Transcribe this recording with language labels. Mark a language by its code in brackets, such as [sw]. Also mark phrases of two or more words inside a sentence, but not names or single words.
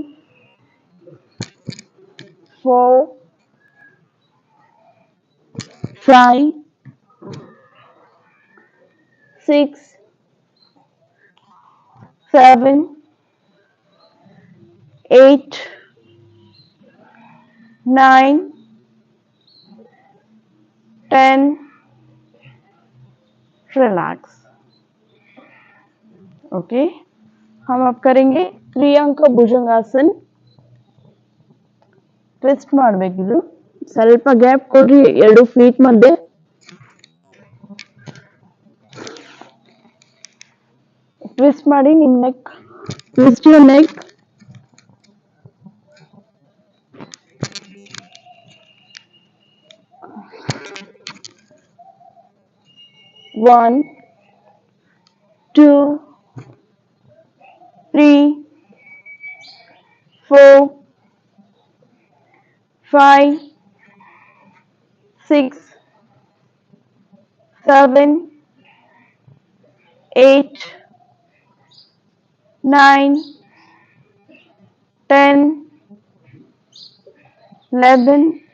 [en] 4, 5, 6, 7, 8, 9, 10, [hi] रिलैक्स. ओके, हम अब करेंगे त्रियांक ಭುಜಂಗಾಸನ. [kn] ಟ್ವಿಸ್ಟ್ ಮಾಡಬೇಕಿದು. ಸ್ವಲ್ಪ ಗ್ಯಾಪ್ ಕೊಡ್ರಿ ಎರಡು ಫೀಟ್ ಮಧ್ಯೆ. ಟ್ವಿಸ್ಟ್ ಮಾಡಿ ನಿಮ್ಮ ನೆಕ್. [en] twist your neck. One, 2, 3, 4, 5, 6, 7, 8, 9, 10, 11,